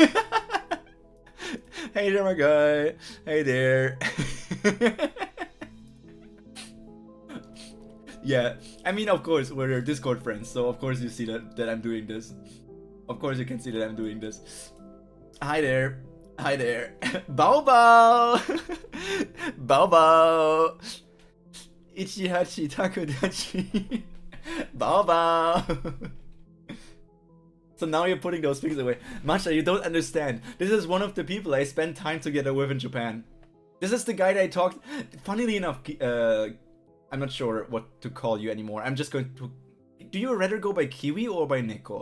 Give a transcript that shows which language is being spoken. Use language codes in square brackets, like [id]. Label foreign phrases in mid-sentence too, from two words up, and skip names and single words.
[en] Hey there, my guy. Hey there. Yeah, I mean, of course, we're Discord friends, so of course you see that I'm doing this. Of course you can see that I'm doing this. Hi there. Hi there. Bao bao. Bao bao. Ichihachi takodachi. Bao bao. So now you're putting those things away. Masha, you don't understand. This is one of the people I spent time together with in Japan. This is the guy that I talked... Funnily enough, I'm not sure what to call you anymore. I'm just going to... Do you rather go by Kiwi or by Neko?